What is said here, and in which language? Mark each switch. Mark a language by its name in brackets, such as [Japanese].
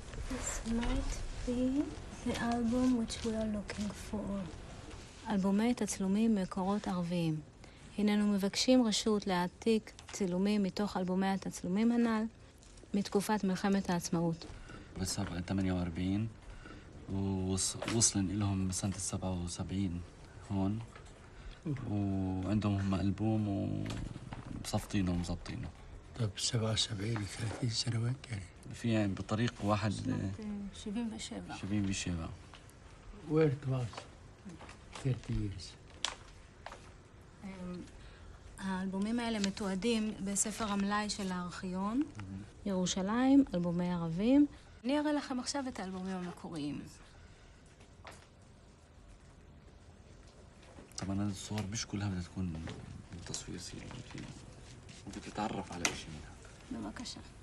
[English] This might be the album which we are looking for. [Hebrew] אלבומי תצלומים מקורות ערביים. הננו מבקשים רשות להעתיק צילומים מתוך אלבומי התצלומים הנ"ל מתקופת מלחמת העצמאות. [Arabic] بالسابق 48 ووصلن لهم بسنة 77 هون وعندهم هم ألبوم ومصفطينه ومظبطينه. طب 77 30 سنوات يعني؟ في يعني بطريق واحد 77. 77. [English] Where it was 30 years. [Hebrew] האלבומים האלה מתועדים בספר המלאי של הארכיון, ירושלים, אלבומי ערבים. אני אראה לכם עכשיו את האלבומים המקוריים. [Arabic] طبعا الصور مش كلها بدها تكون تصوير سينمائي، ممكن تتعرف على شيء منها. ببكشة.